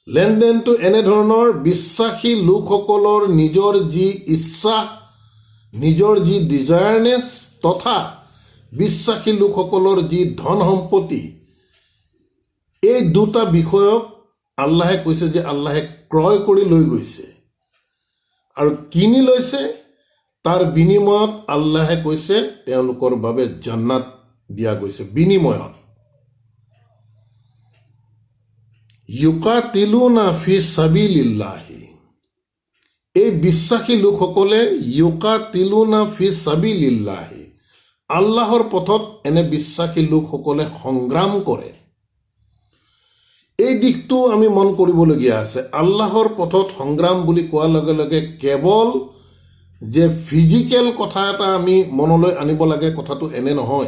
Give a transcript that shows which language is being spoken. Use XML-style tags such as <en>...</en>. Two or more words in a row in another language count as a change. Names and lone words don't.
<as>লেনদেনটো এনেধৰণৰ বিশ্বাসী লোকসকলৰ নিজৰ যি ইচ্ছা, নিজৰ যি ডিজায়াৰনেছ তথা বিশ্বাসী লোকসকলৰ যি ধন সম্পত্তি, এই দুটা বিষয়ক আল্লাহে কৈছে যে আল্লাহে ক্ৰয় কৰি লৈ গৈছে আৰু কিনি লৈছে। তাৰ বিনিময়ত আল্লাহে কৈছে তেওঁলোকৰ বাবে জান্নাত দিয়া গৈছে বিনিময়ত।</as> <ar>يقاتلون في سبيل الله,</ar> <as>এই বিশ্বাসী লোকসকলে</as> <ar>يقاتلون في سبيل الله,</ar> <as>আল্লাহৰ পথত এনে বিশ্বাসী লোকসকলে সংগ্ৰাম কৰে। এই দিশটো আমি মন কৰিবলগীয়া আছে। আল্লাহৰ পথত সংগ্ৰাম বুলি কোৱাৰ লগে লগে কেৱল যে ফিজিকেল কথা এটা আমি মনলৈ আনিব লাগে, কথাটো এনে নহয়।</as>